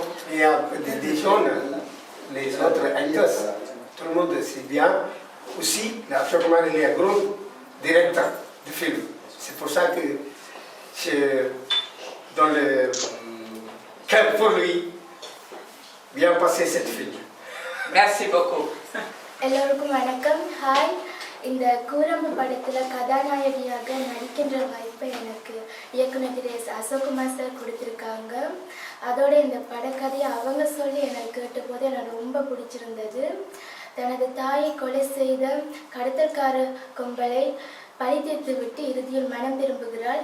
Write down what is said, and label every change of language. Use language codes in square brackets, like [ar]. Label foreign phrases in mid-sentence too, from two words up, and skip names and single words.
[fr] Il y a des jeunes, les autres acteurs, tout le monde c'est bien. Aussi, Ashok Kumar il est un grand directeur du film. C'est pour ça que je dans le cœur pour lui, bien passer cette film. Merci beaucoup. [ta] எல்லோருக்கும் வணக்கம். ஹாய். இந்த கூரம்பு படத்தில் கதாநாயகியாக நடிக்கின்ற வாய்ப்பை எனக்கு இயக்குனர் திரு அசோக்குமார் சார் கொடுத்துருக்காங்க. அதோட இந்த படக்கதையை அவங்க சொல்லி எனக்கு கேட்டபோது எனக்கு ரொம்ப பிடிச்சிருந்தது. தனது தாயை கொலை செய்த கடத்தல்கார கும்பலை பழி தீர்த்து விட்டு இறுதியில் மனம் திரும்புகிறாள்.